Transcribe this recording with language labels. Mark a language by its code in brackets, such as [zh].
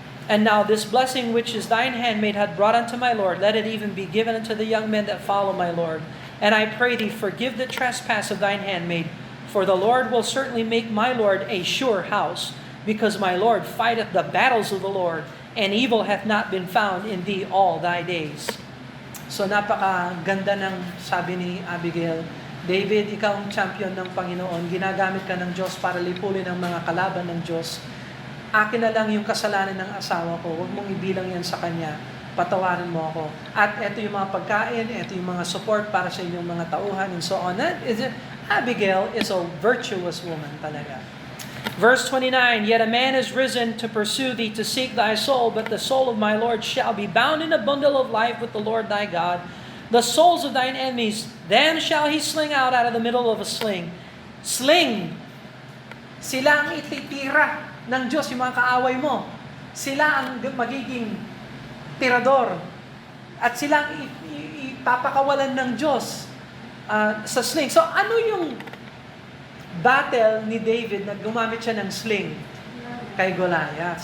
[en] And now this blessing which is thine handmaid hath brought unto my Lord, let it even be given unto the young men that follow my Lord. And I pray thee, forgive the trespass of thine handmaid, for the Lord will certainly make my Lord a sure house, because my Lord fighteth the battles of the Lord, and evil hath not been found in thee all thy days. [tl] So napakaganda ng sabi ni Abigail, David, ikaw ang champion ng Panginoon, ginagamit ka ng Diyos para lipulin ang mga kalaban ng Diyos. Akin na lang yung kasalanan ng asawa ko, huwag mong ibilang yan sa kanya, patawarin mo ako. At ito yung mga pagkain, ito yung mga support para sa inyong mga tauhan, [en] and so on. Abigail is a virtuous woman talaga. Verse 29, Yet a man is risen to pursue thee, to seek thy soul, but the soul of my Lord shall be bound in a bundle of life with the Lord thy God. The souls of thine enemies, then shall he sling out of the middle of a sling. Sling! [tl] Sila ang ititira ng Diyos, yung mga kaaway mo. Sila ang magiging tirador. At sila ang ipapakawalan ng Diyos sa sling. So ano yung battle ni David na gumamit siya ng sling kay Goliath?